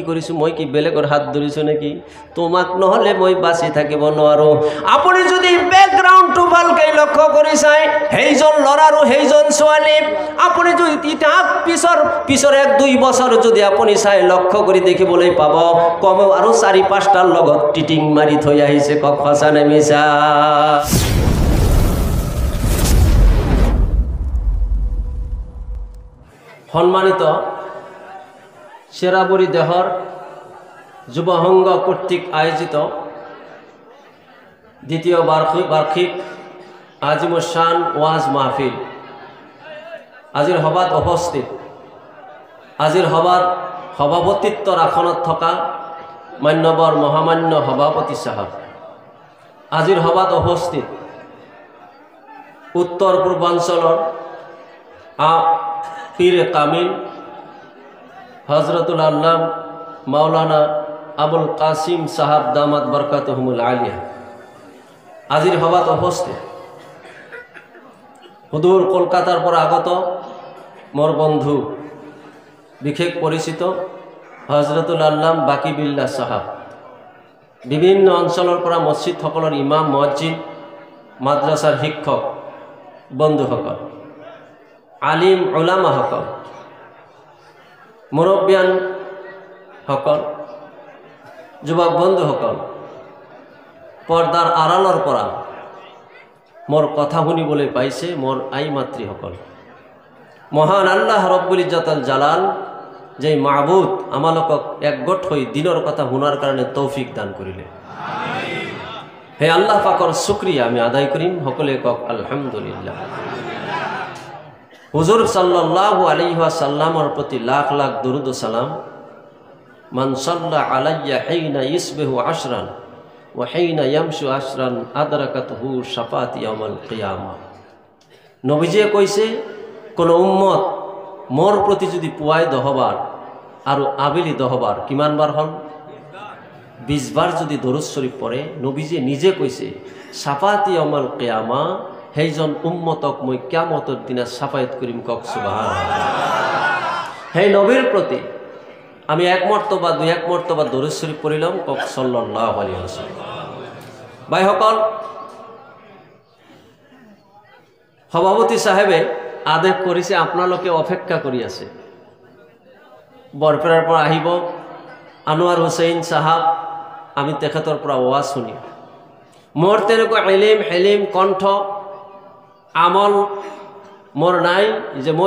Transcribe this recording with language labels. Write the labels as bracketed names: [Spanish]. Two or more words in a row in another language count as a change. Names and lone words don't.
[Assamese] কৰিছোঁ মই কি বেলেগৰ হাত ধৰিছোঁ নেকি তোমাক নহ'লে মই বাচি থাকিব নোৱাৰোঁ আপুনি যদি বেকগ্ৰাউণ্ডটো ভালকৈ লক্ষ্য কৰি চাই সেইজন ল'ৰা আৰু সেইজন ছোৱালী আপুনি যদি তাক পিছৰ 1-2 বছৰ যদি আপুনি চাই লক্ষ্য কৰি দেখিবলৈ পাব কমেও আৰু 4-5টাৰ লগত টিটিং মাৰি থৈ আহিছে কক সঁচা নে মিছা সম্মানিত শেরাবুরি দেহর যুব সংঘ কর্তৃক আয়োজিত দ্বিতীয় বার্ষিক আজিমুসান ওয়াজ মাহফিল আজির সভাত উপস্থিত আজির সভাত সভাপতিত্বৰ আসনত থকা মান্যবৰ মহামান্য সভাপতি সাহেব আজিৰ সভাত উপস্থিত উত্তৰ পূৰ্বাঞ্চলৰ পীরে কামিল হজরতুল আল্লাম মাওলানা আবুল কাসিম সাহাব দামাত বরকাতুহুমুল আলিয়া আজির সভাত উপস্থিত হুদুর কলকাতার পর আগত মোর বন্ধু বিশেষ পরিচিত হজরতুল আল্লাম বাকি বিল্লাহ সাহাব বিভিন্ন অঞ্চলৰ পৰা মসজিদ সকলৰ ইমাম মুয়াজ্জিন মাদ্রাসার শিক্ষক বন্ধুসকল আলিম উলামা সকল মুৰব্বিয়ান সকল যুৱক বন্ধুসকল পৰ্দাৰ আড়ালৰ পৰা মোৰ কথা শুনিবলৈ পাইছে মোৰ আই মাতৃসকল মহান আল্লাহ [Arabic] ربّ العزّة الجلال [Assamese] যে মাবুদ আমালোকক একগোট হৈ দিনৰ কথা শুনাৰ কাৰণে তৌফিক দান কৰিলে আমিন হে আল্লাহ পাকৰ শুকৰিয়া আমি আদায় কৰিম সকলোৱে কক আলহামদুলিল্লাহ হুজুর [Arabic] صلى الله عليه وسلم [Assamese] প্ৰতি লাখ লাখ দরুদ ও সালাম [Arabic] من صلى عليّ حين يصبح عشرا وحين يمسي عشرا أدركته شفاعة يوم القيامة [Assamese] নবীজিয়ে কইছে কোন উম্মত মোর প্রতি যদি পুৱাই 10 বার আর আবেলি 10 বার কিমান বার হল 20 বার যদি দরুদ শরীফ পড়ে নবীজি নিজে কইছে [Arabic] شفاعة يوم القيامة [Assamese] সেইজন উম্মতক মই কিয়ামতৰ দিনা সাফায়াত কৰিম কক সুবহানাল্লাহ সেই নবীৰ প্ৰতি আমি এক মৰ্তবা দুই এক মৰ্তবা দরুদ শরীফ পড়িলাম কক [Arabic] صلى الله عليه وسلم [Assamese] ভাইসকল সভাপতি সাহেবে আদেশ কৰিছে আপোনালোকে অপেক্ষা কৰি আছে বৰপেৰাৰ পৰা আহিব আনোৱাৰ হুছেইন সাহাব আমি তেখেতৰ পৰা ওয়াজ শুনি মোৰ তেনেকুৱা ইলম হেলিম কণ্ঠ আমল মোর নাই যে মই